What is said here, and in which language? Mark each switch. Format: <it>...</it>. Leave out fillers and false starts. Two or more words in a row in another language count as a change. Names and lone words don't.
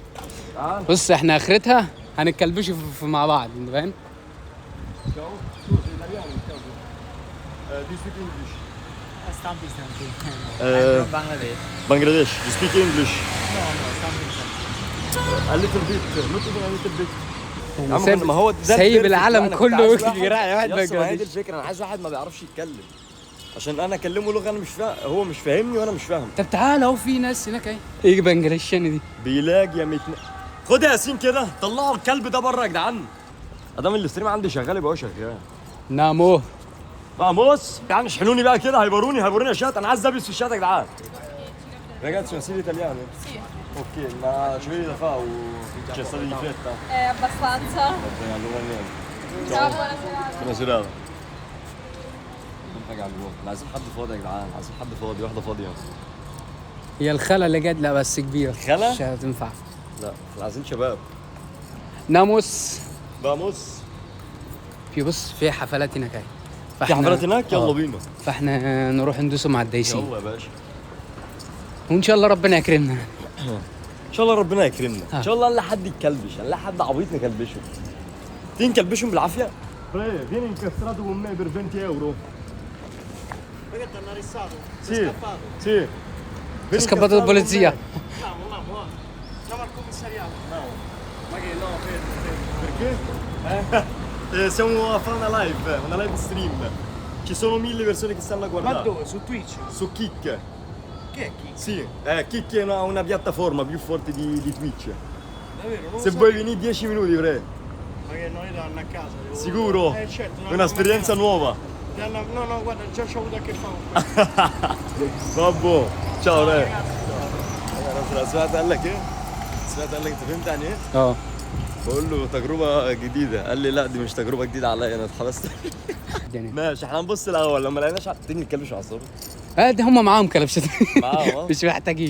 <ar>بص احنا اخرتها هنتكلبشوا مع بعض، انت فاهم؟</ar> <en>Do you speak English? Something. I'm from Bangladesh. Bangladesh. Do you speak English? No, something. A little bit. Not even a little bit.</en> <ar>سايب- ما هو ده سايب البيرفكت العالم بقى. أنا كله كنت عايز واحد- يراعي واحد يا اسطى، ما هي دي بنجلاديش. الفكره، انا عايز واحد ما بيعرفش يتكلم عشان انا اكلمه لغه انا مش فاهم، هو مش فاهمني وانا مش فاهم. طب تعال اهو في ناس هناك اهي. ايه بنجلاديشاني دي؟ بيلاقي يا متن. خد يا ياسين كده، طلعوا الكلب ده بره يا جدعان. ادام الاستريم عندي شغال يبقى هو شغال. نامو. فاموس يعني اشحنوني بقى كده، هيوروني الشات. انا عايز ابس في الشات يا جدعان.</ar> <it>Ragazzi, una serie italiana? Sì. Ok, ma ci vedi da fa o c'è stata di fretta? Abbastanza. Vabbè, allora niente. Ciao, buona serata. Buona serata.</it> <ar>حاجة على الجو. عايزين حد فاضي يا جدعان، عايزين حد فاضي، واحدة فاضية. هي الخلا اللي جت، لا بس كبيرة. خلا؟ مش هتنفع. لا، احنا عايزين شباب. ناموس. فاموس. في بص في حفلات هناك اهي. في حفلات هناك؟ يلا بينا. فاحنا نروح ندوسوا مع الدايسين. يلا يا باشا. وان شاء الله ربنا يكرمنا. ان شاء الله ربنا يكرمنا، ان شاء الله نلاقي حد يتكلبش، نلاقي حد عبيط نكلبشه. تيجي نكلبشهم بالعافيه؟</ar> <it>vieni incastrato con me per 20 euro. Perché ti hanno arrestato? Sì, Sei scappato? sì. È scappato la polizia. Andiamo, andiamo al commissariato. Ma che no, perché? Siamo a fare una live stream. Ci sono 1000 persone che stanno a guardare. Ma dove? Su Twitch? Su Kick. Che è chi? Sì, Kick è una piattaforma più forte di Twitch. Davvero? Non lo Se sapevo. vuoi venire 10 minuti, pre. Ma che noi danno a casa? Devo... Sicuro? Certo. È un'esperienza nuova. No, guarda, già ci ho avuto a che fare. Vabbè, ciao re.</it> <ar>سمعت قال لك ايه؟ سمعت قال لك انت فهمت يعني ايه؟ اه بقول له تجربة جديدة، قال لي لا دي مش تجربة جديدة عليا، انا اتحبست. الدنيا. ماشي، احنا هنبص الاول لما لقيناش تيجي نتكلمش على الصبح. ده هم معاهم كلبشات. معاهم. مش محتاجين.</ar>